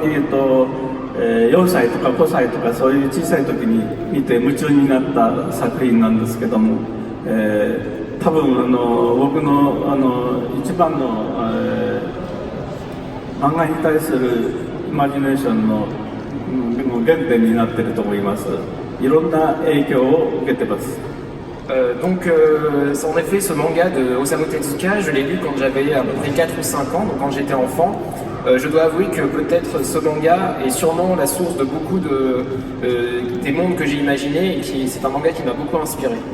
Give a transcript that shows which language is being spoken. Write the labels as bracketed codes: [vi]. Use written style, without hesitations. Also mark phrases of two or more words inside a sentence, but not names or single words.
[ja] に、4歳とか5歳とかそういう小さい時に見て夢中になった作品なんですけども、多分僕の一番の、漫画に対するイマジネーションの原点になっていると思います。いろんな影響を受けてます。 [fr] Donc en effet ce manga de Osamu Tezuka, je l'ai lu quand j'avais à peu près 4 ou 5 ans, donc quand j'étais enfant. Je dois avouer que peut-être ce manga est sûrement la source de beaucoup des mondes que j'ai imaginés et c'est un manga qui m'a beaucoup inspiré.